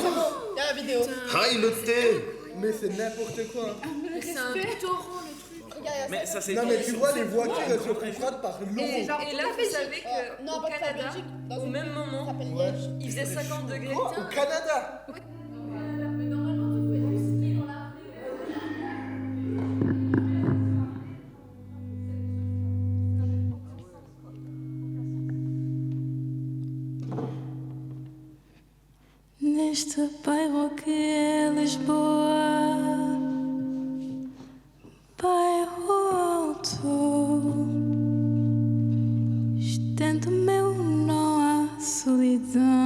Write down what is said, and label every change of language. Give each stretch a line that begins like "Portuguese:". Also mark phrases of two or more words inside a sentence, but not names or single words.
French: c'est bon. Il y a la vidéo. Ah, il le thé. Mais c'est n'importe quoi. C'est un torrent, le truc. Regarde, Mais ça, c'est. Non mais tu vois les voitures elles se confrontent par l'eau. Et là, vous savez non, qu'au pas que la Canada, Belgique, dans au une même ville qui moment, s'appelle Liège. il faisait 50 degrés. Au Canada.
Portuguese: Neste bairro que é Lisboa, bairro alto, estendo meu não há solidão.